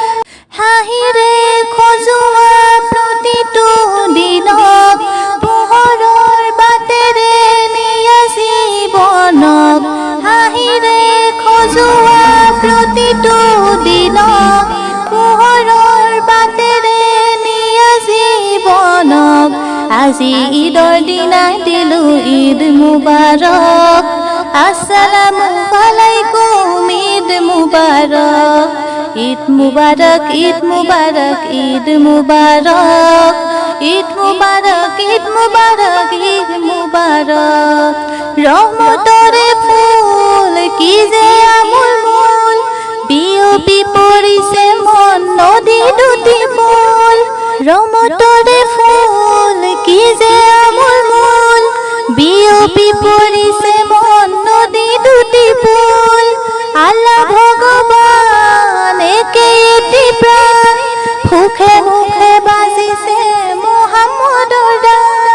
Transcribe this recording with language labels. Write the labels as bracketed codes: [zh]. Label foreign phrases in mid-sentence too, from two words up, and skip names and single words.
[as] হাঁহিৰে খজোৱা প্ৰতিটো দিনক, পোহৰৰ বাটেৰে নিয়া জীৱনক। হাঁহিৰে খজোৱা প্ৰতিটো দিনক, পোহৰৰ বাটেৰে নিয়া জীৱনক। আজি ঈদৰ দিনা দিলো [ar] عيد مبارك, السلام عليكم عيد مبارك. عيد مبارك، عيد مبارك، عيد مبارك، عيد مبارك، عيد مبارك، عيد مبارك. [as] রহমতৰে ফুল কি যে আমোল মোল, বিয়পি পৰিছে মন নদী দুটি মূল। ৰহমতৰে ফুল কি যে আমোল মোল, বিয়পি পৰিছে মন নদী দুটি ফুল। আল্লাহ ভগৱান একে এটি প্ৰাণ, সুখে মুখে বাজিছে মুহাম্মদৰ গান।